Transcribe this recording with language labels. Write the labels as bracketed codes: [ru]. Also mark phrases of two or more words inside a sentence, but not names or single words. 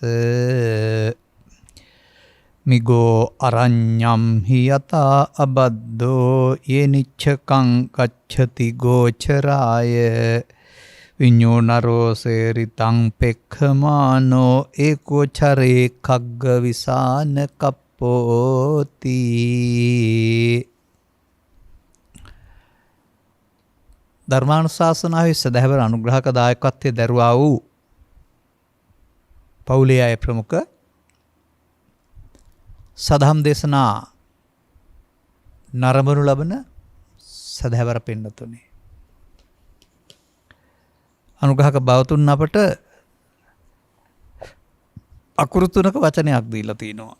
[pi] මිගෝ අරඤ්ඤම් හියතා අබද්දෝ යේනිච්ඡකං ගච්ඡති ගෝචරාය විඤ්ඤෝනරෝ සේරිතං පෙක්ඛමානෝ ඒකෝචරේ කග්ග විසාන කප්පෝති. [si] ධර්මානුශාසනාවේ සදහවර අනුග්‍රහක දායකත්වයේ දරුවා වූ පවුලේ අය ප්‍රමුඛ සදහම් දේශනා නරඹනු ලබන සදහැවර පින්නතුනේ, අනුග්‍රහක බවතුන් අපට අකුරු තුනක වචනයක් දීලා තිනවා.